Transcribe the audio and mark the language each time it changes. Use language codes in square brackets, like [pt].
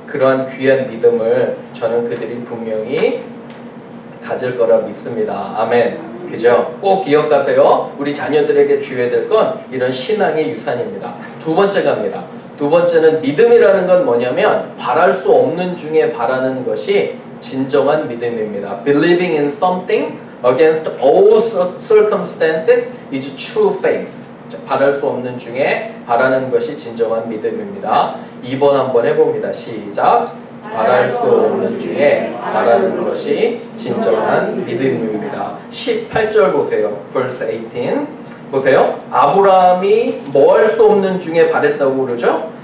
[ko] 그러한 귀한 믿음을 저는 그들이 분명히 가질 거라 믿습니다. 아멘. 그죠? 꼭 기억하세요. 우리 자녀들에게 줘야 될 건 이런 신앙의 유산입니다. 두 번째 갑니다. 두 번째는 믿음이라는 건 뭐냐면 바랄 수 없는 중에 바라는 것이 진정한 믿음입니다. [en] Believing in something against all circumstances is true faith. [ko] 바랄 수 없는 중에 바라는 것이 진정한 믿음입니다. 2번 한번 해봅니다. 시작. 바랄 수 없는 중에 바라는 것이 진정한 믿음입니다. 18절 보세요. [en] verse 18 [ko] 보세요. 아브라함이 뭐 할 수 없는 중에 바랬다고 그러죠?